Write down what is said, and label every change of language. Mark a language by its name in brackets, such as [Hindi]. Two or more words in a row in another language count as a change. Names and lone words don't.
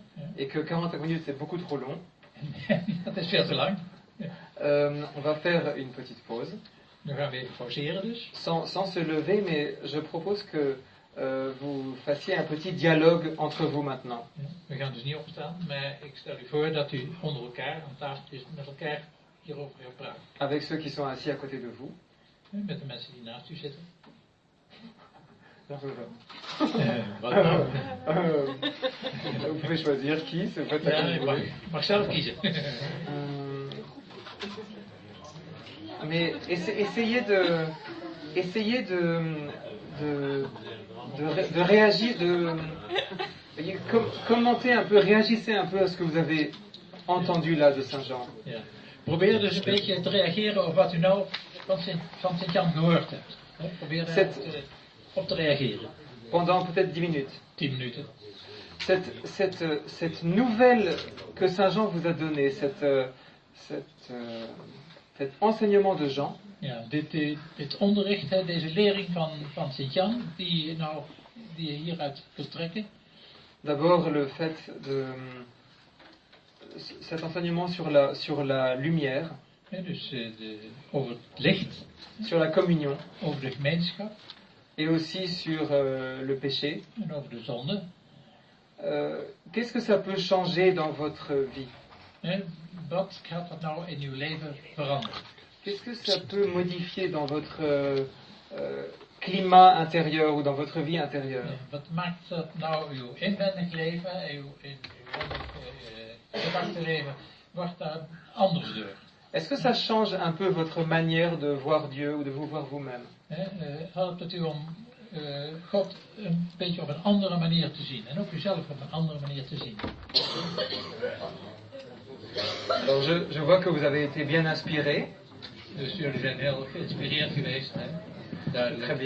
[Dutch] Ja. [French] Et que 40 minutes c'est beaucoup trop long. [Dutch] Dat is veel te lang. [French] On va faire une petite pause. [Dutch] Nu gaan we even pauzeren dus. [French] Sans se lever, mais je propose que vous fassiez un petit dialogue entre vous maintenant. [Dutch] Ja, we gaan dus niet opstaan, maar ik stel u voor dat u onder elkaar aan tafel is met elkaar hierover gaat praten. [French] Avec ceux qui sont assis à côté de vous. [Dutch] Met de mensen die naast u zitten. Wat Wat nou? [French] Vous pouvez choisir qui, c'est pas [Dutch] Ja, je mag zelf kiezen. [French] Mais essayez de réagir, commentez un peu, réagissez un peu à ce que vous avez entendu là de Saint Jean. [Dutch] Ja. Probeer dus een beetje te reageren op wat u nou van Sint-Jan gehoord hebt. Probeer daar op te reageren. [French] Pendant peut-être 10 minutes. [Dutch] 10 minuten. [French] Cette nouvelle que Saint Jean vous a donnée, cet enseignement de Jean. [Dutch] Ja, dit onderricht, deze lering van Sint-Jan, die je hieruit kunt trekken. [French] D'abord le fait de cet enseignement sur la lumière. [Dutch] Ja, dus over het licht. [French] Sur la communion. [Dutch] Over de gemeenschap. [French] Et aussi sur le péché. [Dutch] En over de zonde. [French] Qu'est-ce que ça peut changer dans votre vie? [Dutch] Wat gaat dat nou in uw leven veranderen? [French] Qu'est-ce que ça peut modifier dans votre climat intérieur ou dans votre vie intérieure? [Dutch] Wat maakt dat nou uw inwendig leven, uw gedachtenleven, wordt daar anders door? [French] Est-ce que ça change un peu votre manière de voir Dieu ou de vous voir vous-même? [Dutch] Helpt het u om God een beetje op een andere manier te zien en ook uzelf op een andere manier te zien? [French] Alors je vois que vous avez été bien inspiré. [Dutch] Dus jullie zijn heel geïnspireerd geweest. [French] Très bien.